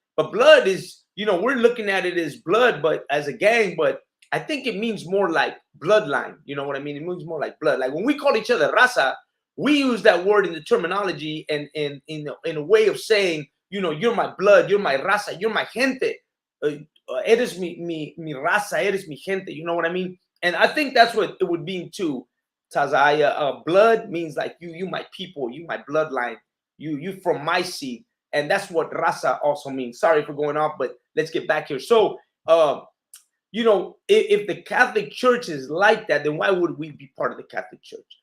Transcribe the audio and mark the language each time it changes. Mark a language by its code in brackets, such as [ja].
[en] But blood is, you know, we're looking at it as blood, but as a gang, but I think it means more like bloodline. You know what I mean? It means more like blood. Like when we call each other raza, we use that word in the terminology and in a way of saying, you know, you're my blood, you're my raza, you're my gente. [es] Eres mi raza, eres mi gente. [en] You know what I mean? And I think that's what it would mean too, Tazaya. Blood means like you my people, you my bloodline, you from my seed. And that's what raza also means. Sorry for going off, but let's get back here. So, you know, if the Catholic Church is like that, then why would we be part of the Catholic Church?